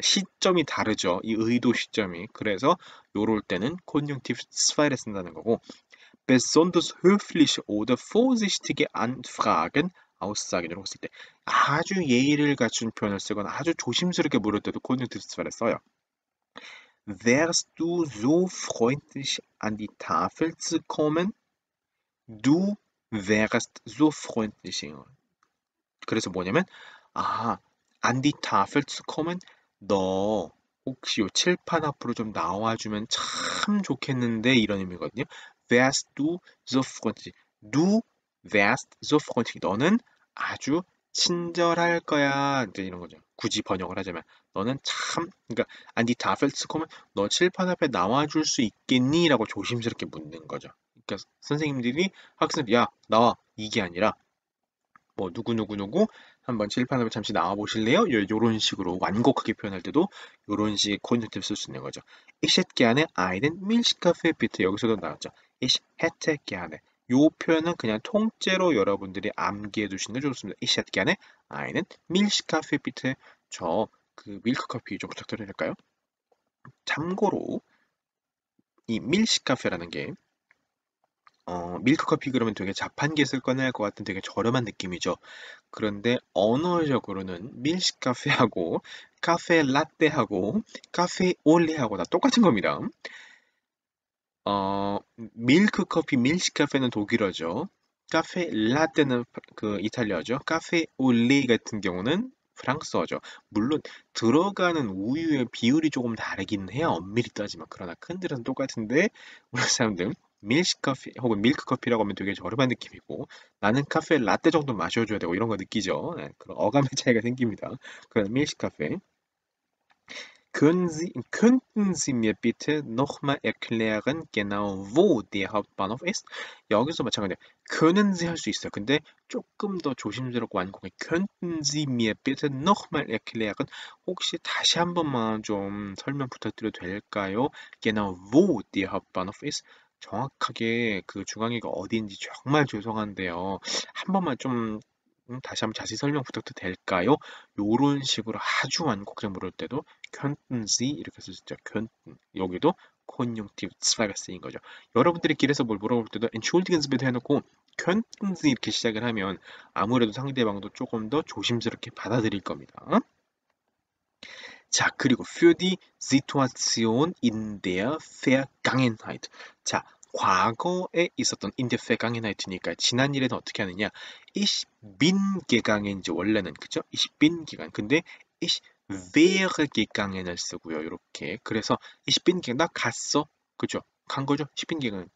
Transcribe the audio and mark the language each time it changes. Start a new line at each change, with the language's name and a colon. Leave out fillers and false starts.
Korean: 시점이 다르죠. 이 의도 시점이. 그래서 요럴 때는 Konjunktiv 2를 쓴다는 거고
German: besonders höfliche oder vorsichtige Anfragen Aussagen
Korean: 으로 쓸 때 아주 예의를 갖춘 표현을 쓰거나 아주 조심스럽게 물을 때도 Konjunktiv 2를 써요.
German: Wärst du so freundlich an die Tafel zu kommen? Du wärst so freundlich.
Korean: 그래서 뭐냐면 안디 타펠 츠코면 너 혹시 요 칠판 앞으로 좀 나와주면 참 좋겠는데 이런 의미거든요.
German: Wärst du so freundlich? Du wärst so freundlich.
Korean: 너는 아주 친절할 거야. 이제 이런 거죠. 굳이 번역을 하자면 너는 참 그러니까 안디 타펠 츠코면 너 칠판 앞에 나와줄 수 있겠니? 라고 조심스럽게 묻는 거죠. 그러니까 선생님들이 학생들 야 나와 이게 아니라 뭐 누구누구누구 한번 칠판으로 잠시 나와 보실래요? 요런 식으로 완곡하게 표현할 때도 요런 식의 컨셉을 쓸 수 있는 거죠.
German: Ich hätte gerne einen Milchkaffee bitte.
Korean: 여기서도 나왔죠.
German: Ich hätte gerne.
Korean: 요 표현은 그냥 통째로 여러분들이 암기해 두시는 게 좋습니다.
German: Ich hätte gerne einen Milchkaffee bitte.
Korean: 저 그 밀크커피 좀 부탁드려도 될까요? 참고로 이 밀시카페라는 게 밀크커피 그러면 되게 자판기에 꺼낼 것 같은 되게 저렴한 느낌이죠. 그런데 언어적으로는 밀식 카페하고 카페 라떼하고 카페 올레하고 다 똑같은 겁니다. 밀크 커피, 밀식 카페는 독일어죠. 카페 라떼는 그 이탈리아죠. 카페 올레 같은 경우는 프랑스어죠. 물론 들어가는 우유의 비율이 조금 다르긴 해요. 엄밀히 따지면. 그러나 큰 틀은 똑같은데 우리 사람들 밀식 커피 혹은 밀크 커피라고 하면 되게 저렴한 느낌이고 나는 카페 라떼 정도 마셔줘야 되고 이런 거 느끼죠. 네, 그런 어감의 차이가 생깁니다. 그런 밀식 카페.
German: Könnten Sie mir bitte nochmal erklären, genau wo der Hauptbahnhof ist?
Korean: 여기서 마찬가지예요.
German: können Sie
Korean: 할 수 있어요. 근데 조금 더 조심스럽고 완곡해.
German: Könnten Sie mir bitte nochmal erklären?
Korean: 혹시 다시 한 번만 좀 설명 부탁드려도 될까요?
German: Genau wo der Hauptbahnhof ist?
Korean: 정확하게 그 중앙역이 어디인지 정말 죄송한데요. 한 번만 좀 다시 한번 자세히 설명 부탁도 될까요? 요런 식으로 아주 완곡하게 물을 때도
German: könnten Sie
Korean: 이렇게 쓸 수 있죠. könnten. 여기도 Konjunktiv 2가 쓰인 거죠. 여러분들이 길에서 뭘 물어볼 때도
German: entschuldigen Sie bitte
Korean: 해놓고
German: könnten Sie
Korean: 이렇게 시작을 하면 아무래도 상대방도 조금 더 조심스럽게 받아들일 겁니다. 자, 그리고
German: für die Situation in der Vergangenheit.
Korean: 자, 과거에 있었던 in der Vergangenheit니까 지난 일에는 어떻게 하느냐?
German: Ich bin gegangen
Korean: 인지 원래는 그죠?
German: Ich bin gegangen.
Korean: 근데
German: ich wäre gegangen
Korean: 을 쓰고요. 이렇게. 그래서
German: ich bin gegangen
Korean: 나 갔어. 그죠? 간 거죠?
German: ich bin gegangen.